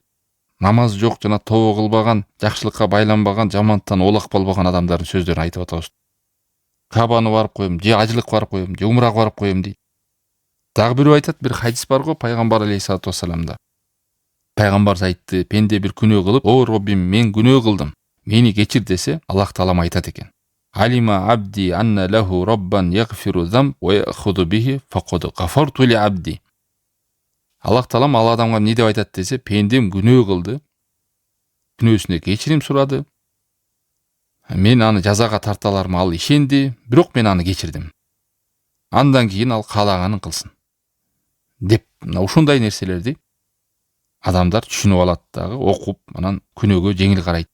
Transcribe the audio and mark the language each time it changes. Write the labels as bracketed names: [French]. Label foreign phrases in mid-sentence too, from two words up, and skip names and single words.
[Kyrgyz] Намаз жок жана тобо кылбаган, жакшылыкка байланбаган, жамандыктан оолак болбогон адамдардын сөздөрүн айтып атабыз. Кабаны барып коем, же ажылыкка барып коем, же умрага барып коем дейт. Дагы бирөө айтат, бир хадис бар го пайгамбар [Arabic] عليه الصلاة والسلام. [Kyrgyz] Пайгамбар айтты, пенде бир күнөө кылып, "О Роббим, мен күнөө кылдым. Мени кечир" десе, Аллах Таалам айтат экен. [Arabic] علم عبدي أن له ربا يغفر الذنب ويأخذ به قد غفرت لعبدي. [Kyrgyz] Аллах Таалам ал адамга эмне деп айтат десе, пендем күнөө кылды. Күнөөсүнө кечирим сурады. Мен аны жазага тарта аларыма ал ишенди, бирок мен аны кечирдим. Андан кийин ал каалаганын кылсын. Деп, ушундай нерселерди адамдар түшүнүп алат дагы, окуп, анан күнөөгө жеңил карайт.